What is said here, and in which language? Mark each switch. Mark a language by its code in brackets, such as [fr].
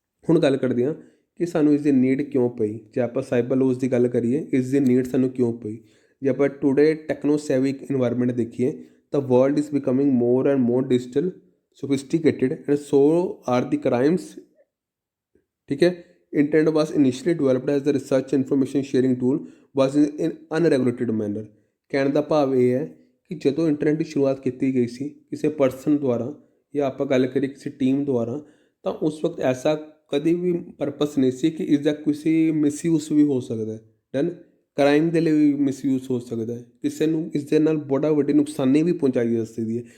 [pa] ਹੁਣ ਗੱਲ ਕਰਦੇ ਹਾਂ ਕਿ ਸਾਨੂੰ ਇਸ ਦੀ ਨੀਡ ਕਿਉਂ ਪਈ। ਜੇ ਆਪਾਂ ਸਾਈਬਰ ਲੋਜ਼ ਦੀ ਗੱਲ ਕਰੀਏ, ਇਸ ਦੀ ਨੀਡ ਸਾਨੂੰ ਕਿਉਂ ਪਈ। ਜੇ ਆਪਾਂ [en] Today techno civic environment ਦੇਖੀਏ ਤਾਂ world is becoming more and more digital sophisticated and so are the crimes। [hi] ठीक है। [en] Internet was initially developed as the research information sharing tool was in unregulated manner। [pa] ਕਹਿਣ ਦਾ ਭਾਵ ਇਹ ਹੈ ਕਿ ਜਦੋਂ ਇੰਟਰਨੈਟ ਦੀ ਸ਼ੁਰੂਆਤ ਕੀਤੀ ਗਈ ਸੀ ਕਿਸੇ ਪਰਸਨ ਦੁਆਰਾ ਜਾਂ ਆਪਾਂ ਗੱਲ ਕਰੀਏ ਕਿਸੇ ਟੀਮ ਦੁਆਰਾ, ਤਾਂ ਉਸ ਵਕਤ ਐਸਾ ਕਦੇ ਵੀ ਪਰਪਸ ਨਹੀਂ ਸੀ ਕਿ ਇਸਦਾ ਕਿਸੇ ਮਿਸਯੂਜ਼ ਵੀ ਹੋ ਸਕਦਾ ਹੈ। ਡਨ। ਕ੍ਰਾਈਮ ਦੇ ਲਈ ਵੀ ਮਿਸਯੂਜ਼ ਹੋ ਸਕਦਾ ਹੈ, ਕਿਸੇ ਨੂੰ ਇਸ ਦੇ ਨਾਲ ਬੜਾ ਵੱਡੀ ਨੁਕਸਾਨੀ ਵੀ ਪਹੁੰਚਾਈ ਜਾ ਸਕਦੀ ਹੈ।